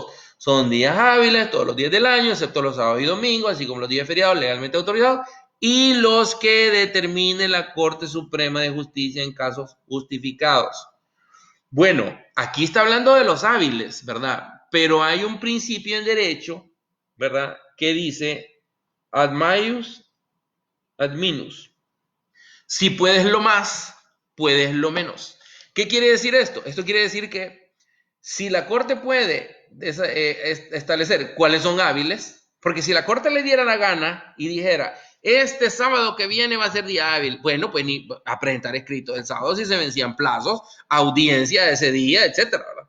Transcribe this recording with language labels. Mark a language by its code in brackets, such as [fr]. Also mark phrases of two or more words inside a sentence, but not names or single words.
[es] Son días hábiles todos los días del año, excepto los sábados y domingos, así como los días feriados legalmente autorizados, y los que determine la Corte Suprema de Justicia en casos justificados. Bueno, aquí está hablando de los hábiles, ¿verdad? Pero hay un principio en derecho, ¿verdad? Que dice [la] ad maius ad minus. [es] Si puedes lo más, puedes lo menos. ¿Qué quiere decir esto? Esto quiere decir que si la Corte puede establecer cuáles son hábiles, porque si la Corte le diera la gana y dijera, este sábado que viene va a ser día hábil, bueno, pues ni a presentar escrito el sábado si se vencían plazos, audiencia de ese día, etcétera, ¿verdad?